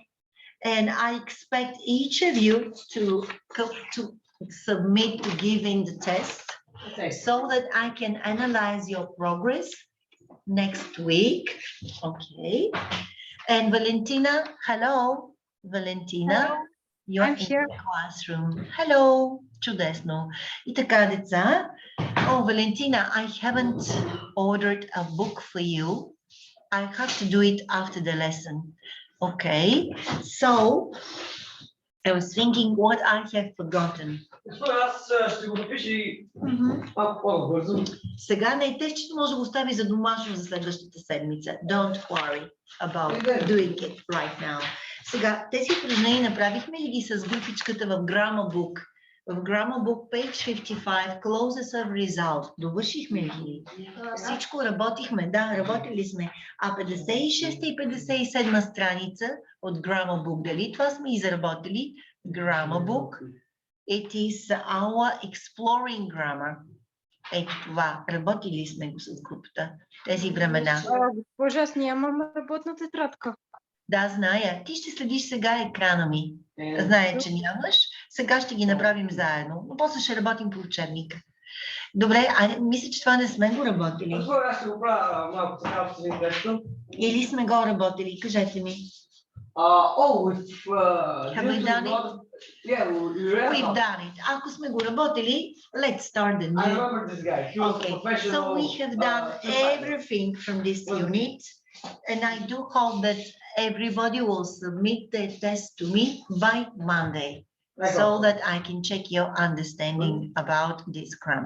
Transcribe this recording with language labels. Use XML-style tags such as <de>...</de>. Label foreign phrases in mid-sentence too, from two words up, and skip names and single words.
<en>And I expect each of you to submit to giving the test so that I can analyze your progress next week. Okay. And Valentina, hello. Valentina, Hello. you're I'm in here. the classroom. Hello.</en> <bg>Чудесно. И така, деца.</bg> <en>Oh, Valentina, I haven't ordered a book for you. I have to do it after the lesson. Okay. So, I was thinking what I have forgotten.</en> <bg>Аз ще го напиша и малко по-бързо. Сега не е тест, че може да го остави за домашно за следващата седмица.</bg> <en>Don't worry about doing it right now.</en> <bg>Сега, тези упражнения направихме ли ги с групичката в Grammar Book?</bg> <en>В Grammar Book, page 55, closes of result.</en> <bg>Довършихме ли? Всичко работихме, да, работили сме. А 56 и 57 страница от Grammar Book, дали това сме изработили?</bg> <en>Grammar Book. It is our exploring grammar.</en> <bg>Ето това, работили сме го с групата, тези времена. Госпожа, аз нямам работна тетрадка. Да, зная. Ти ще следиш сега екрана ми. Знае, че нямаш. Сега ще ги направим заедно. Но после ще работим по учебника. Добре, мисля, че това не сме го работили. Аз ще го правя малко така в един текста. Или сме го работили? Кажете ми.</bg> <en>Have we done it? Yeah, We've done it.</en> <bg>Ако сме го работили,</bg> <en>let's start the I new. remember this guy. He was Okay, professional. so we have done everything from this unit, and I do hope that everybody will submit their test to me by Monday, so that I can check your understanding about this grammar.</en>